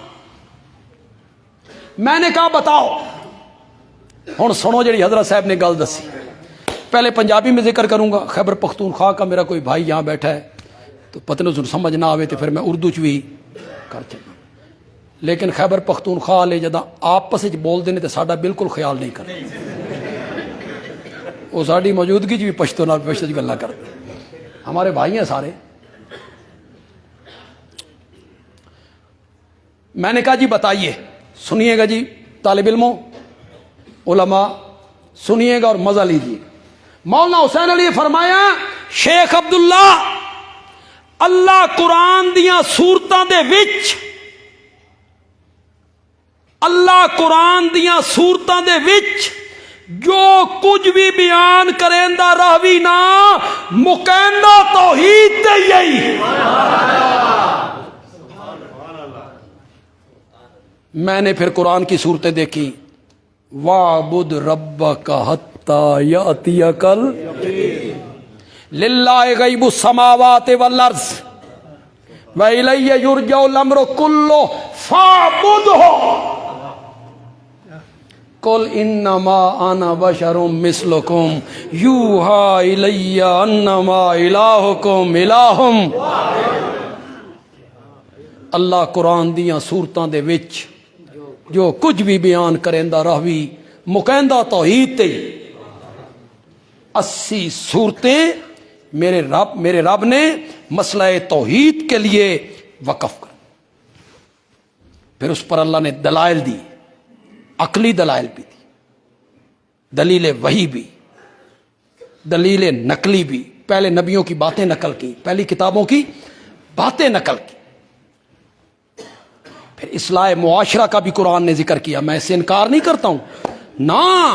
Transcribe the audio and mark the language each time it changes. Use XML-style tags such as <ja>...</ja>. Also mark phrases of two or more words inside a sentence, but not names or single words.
<ur>میں نے کہا بتاؤ۔</ur> <pa>ہن سنو جڑی حضرت صاحب نے گل دسی،</pa> <ur>پہلے پنجابی میں ذکر کروں گا، خیبر پختونخوا کا میرا کوئی بھائی یہاں بیٹھا ہے تو پتہ نہیں</ur> <pa>سمجھ نہ آوے</pa> <ur>تو پھر میں اردو چ بھی کر چلوں، لیکن خیبر پختونخوا والے</ur> <pa>جدہ آپس وچ بول دے نے تے ساڈا</pa> <ur>بالکل خیال نہیں کرتے، وہ ساری موجودگی چ بھی</ur> <pa>پشتو نال پشتو چ گلاں</pa> <ur>کرتے، ہمارے بھائی ہیں سارے۔ میں نے کہا جی بتائیے، سنیے گا جی طالب علموں، علماء سنیے گا اور مزہ لیجیے۔</ur> <pa>مولانا حسین علی فرمایا شیخ عبداللہ اللہ قرآن دیاں سورتاں دے وچ، اللہ قرآن دیاں سورتاں دے وچ جو کچھ بھی بیان کریندا رہوی نا مکیندا توحید تے یہی۔</pa> <ur>میں نے پھر قرآن کی صورتیں دیکھی،</ur> <ar>وَاعْبُدْ رَبَّكَ حَتَّى يَأْتِيَكَ لِلَّهِ غَيْبُ السَّمَاوَاتِ وَالْأَرْضِ وَإِلَيَّ يُرْجَعُ الْأَمْرُ كُلُّهُ فَاعْبُدْهُ قُلْ إِنَّمَا أَنَا بَشَرٌ مِثْلُكُمْ يُوحَىٰ إِلَيَّ أَنَّمَا إِلَٰهُكُمْ إِلَٰهٌ۔</ar> <pa>اللہ قرآن دیاں سورتاں دے وچ جو کچھ بھی بیان کریندا رہوی مکیندہ توحید تے 80</pa> <ur>صورتیں میرے رب نے مسئلہ توحید کے لیے وقف کر، پھر اس پر اللہ نے دلائل دی، عقلی دلائل بھی دی، دلیل وحی بھی، دلیل نقلی بھی، پہلے نبیوں کی باتیں نقل کی، پہلی کتابوں کی باتیں نقل کی، پھر اصلاح معاشرہ کا بھی قرآن نے ذکر کیا، میں اس سے انکار نہیں کرتا ہوں نا۔</ur>